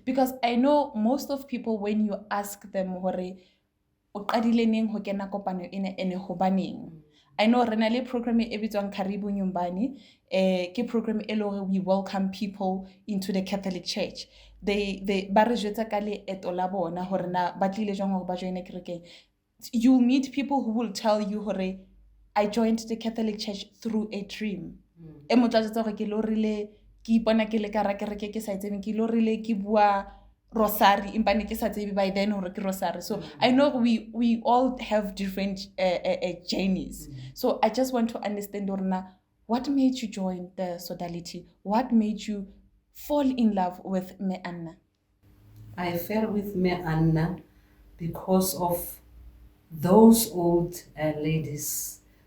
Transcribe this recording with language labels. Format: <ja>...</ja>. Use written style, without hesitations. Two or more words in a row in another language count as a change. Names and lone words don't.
<en>Because I know most of people, when you ask them, I know Renale program ebitswang Karibu Nyumbani, ke program we welcome people into the Catholic Church.</en> <st>They ba re jwetsa ka leeto la bona hore na ba tlile jwang hore ba joine kerekeng.</st> <en>You'll meet people who will tell you hore I joined the Catholic Church through a dream.</en> <st>E motla jwetsa hore ke lo rile ke ipona ke le ka ra kereke ke sa itseng ke lo rile ke bua rosary impane ke sa tsebe</st> <en>by then</en> <st>hore ke rosary.</st> <en>So I know we all have different journeys. So I just want to understand what made you join the Sodality? What made you fall in love with Mme Anna? I fell with Mme Anna because of those old ladies.</en>